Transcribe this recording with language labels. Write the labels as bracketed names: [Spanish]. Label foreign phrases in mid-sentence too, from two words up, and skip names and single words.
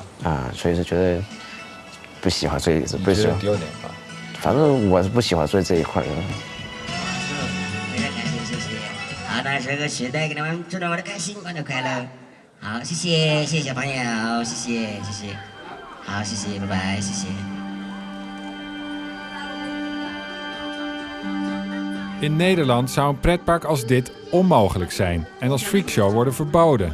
[Chinese] 啊，所以是觉得不喜欢不喜欢丢脸吧？反正我是不喜欢做这一块的。非常感谢，谢谢。好，那这个期待给你们祝你们的开心，玩的快乐。好，谢谢小朋友，谢谢。好，谢谢，拜拜，谢谢。 [Dutch] In Nederland zou een pretpark als dit onmogelijk zijn en als freakshow worden verboden.